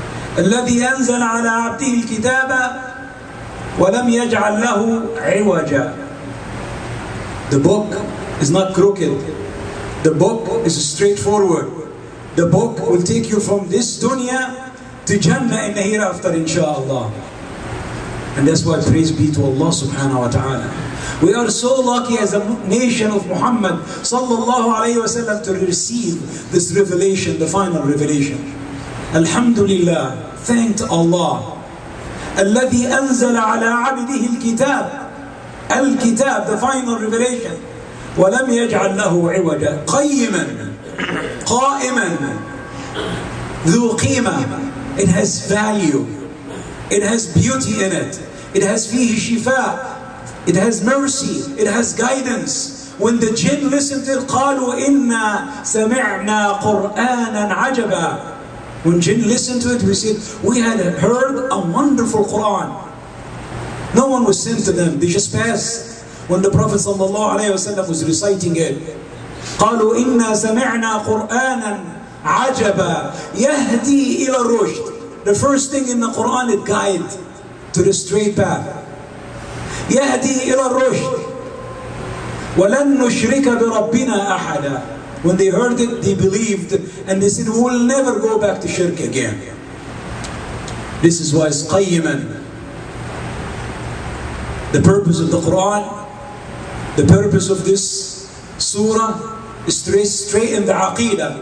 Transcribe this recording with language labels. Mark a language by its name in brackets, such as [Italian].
[Arabic] الذي أنزل على عبده الكتاب ولم يجعل له عوجا. [English] The book is not crooked. The book is straightforward. The book will take you from this dunya to Jannah in the hereafter, inshallah. And that's why praise be to Allah subhanahu wa ta'ala. We are so lucky as a nation of Muhammad sallallahu alayhi wa sallam to receive this revelation, the final revelation. Alhamdulillah, thanked Allah. [Arabic] الذي أنزل على عبده الكتاب, [English] the final revelation. [Arabic] ولم يجعل له عوجا قيما قائما ذو قيمة. [English] It has value. It has beauty in it. It has [Arabic] فيه شفاء. [English] It has mercy. It has guidance. When the jinn listened to it, [Arabic] قالوا إنا سمعنا قرآنا عجبا. [English] When jinn listened to it, we said, we had heard a wonderful Quran. No one was sent to them. They just passed. When the Prophet ﷺ was reciting it, [Arabic] قالوا إنا سمعنا قرآنا عجبا يهدي إلى الرشد. [English] The first thing in the Quran, it guides to the straight path. [Arabic] يهدي إلى الرشد ولن نشرك بربنا أحدا. [English] When they heard it, they believed, and they said, we will never go back to shirk again. This is why it's qayyiman. The purpose of the Quran, the purpose of this surah is straight in the aqeedah.